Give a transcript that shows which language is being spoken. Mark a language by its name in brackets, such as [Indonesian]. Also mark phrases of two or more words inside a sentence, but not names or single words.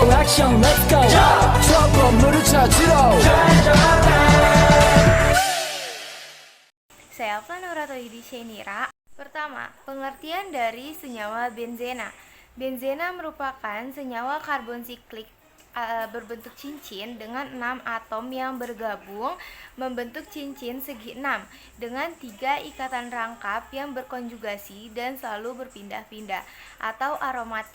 [English] action let's go [Korean] 저 건물을 찾으러 [Indonesian] Saya Flanurato Shenira. Pertama, pengertian dari senyawa benzena. Benzena merupakan senyawa karbon siklik berbentuk cincin dengan 6 atom yang bergabung membentuk cincin segi 6 dengan 3 ikatan rangkap yang berkonjugasi dan selalu berpindah-pindah atau aromatik.